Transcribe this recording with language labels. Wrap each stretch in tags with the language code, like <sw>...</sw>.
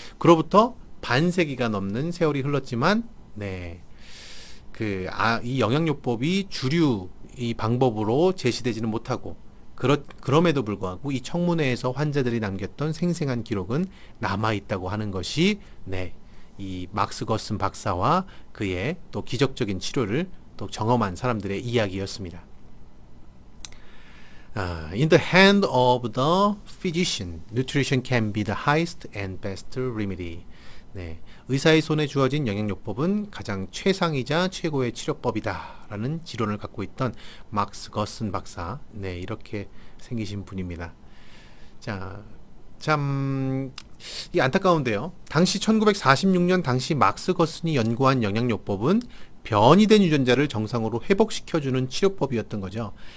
<ko>그로부터 반세기가 넘는 세월이 흘렀지만, 네, 이 영양요법이 주류 이 방법으로 제시되지는 못하고 그럼에도 불구하고 이 청문회에서 환자들이 남겼던 생생한 기록은 남아있다고 하는 것이 이 막스 거슨 박사와 그의 또 기적적인 치료를 또 경험한 사람들의 이야기였습니다.</ko> <en>In the hand of the physician, nutrition can be the highest and best remedy.</en> <ko>의사의 손에 주어진 영양요법은 가장 최상이자 최고의 치료법이다 라는 지론을 갖고 있던 막스 거슨 박사, 이렇게 생기신 분입니다. 자, 참 이 안타까운데요. 당시 1946년 당시 막스 거슨이 연구한 영양요법은 변이된 유전자를 정상으로 회복시켜주는 치료법이었던 거죠.</ko>